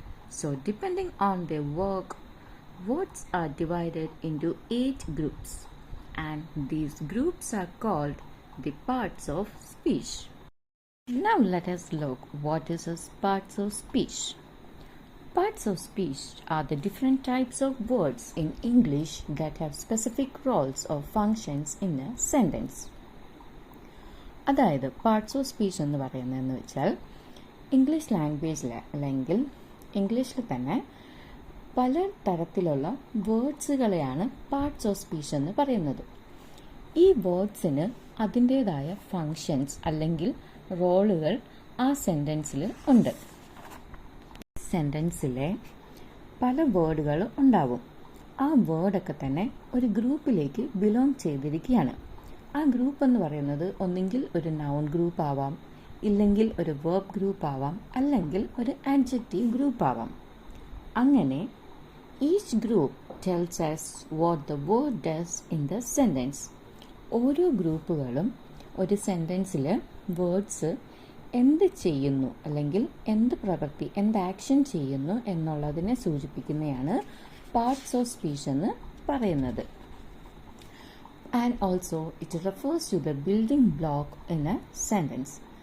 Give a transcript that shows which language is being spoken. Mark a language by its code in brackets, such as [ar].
[en] So depending on their work, words are divided into 8 groups, and these groups are called the parts of speech. Now let us look what is a parts of speech. Parts of speech are the different types of words in English that have specific roles or functions in a sentence. [ml] അതായത് parts of speech എന്ന് പറയുന്നതെന്ന് വെച്ചാൽ English ലാംഗ്വേജിലെങ്കിൽ ഇംഗ്ലീഷിൽ തന്നെ പല തരത്തിലുള്ള വേർഡ്സുകളെയാണ് parts of speech എന്ന് പറയുന്നത്. ഈ വേർഡ്സിന് അതിൻ്റേതായ ഫങ്ഷൻസ് അല്ലെങ്കിൽ റോളുകൾ ആ സെൻറ്റൻസിൽ ഉണ്ട്. സെൻറ്റൻസിലെ പല വേർഡുകൾ ഉണ്ടാവും. ആ വേർഡൊക്കെ തന്നെ ഒരു ഗ്രൂപ്പിലേക്ക് ബിലോങ് ചെയ്തിരിക്കുകയാണ്. ആ ഗ്രൂപ്പ് എന്ന് പറയുന്നത് ഒന്നെങ്കിൽ ഒരു നൗൺ ഗ്രൂപ്പ് ആവാം, ഇല്ലെങ്കിൽ ഒരു വെർബ് ഗ്രൂപ്പ് ആവാം, അല്ലെങ്കിൽ ഒരു ആഡ്ജക്റ്റീവ് ഗ്രൂപ്പ് ആവാം. അങ്ങനെ [en] Each group tells us what the word does in the sentence. [ml] ഓരോ ഗ്രൂപ്പുകളും ഒരു സെൻറ്റൻസിൽ വേർഡ്സ് എന്ത് ചെയ്യുന്നു അല്ലെങ്കിൽ എന്ത് പ്രവൃത്തി, എന്ത് ആക്ഷൻ ചെയ്യുന്നു എന്നുള്ളതിനെ സൂചിപ്പിക്കുന്നതാണ് പാർട്സ് ഓഫ് സ്പീച്ച് എന്ന് പറയുന്നത്. [en] And also it refers to the building block in a sentence.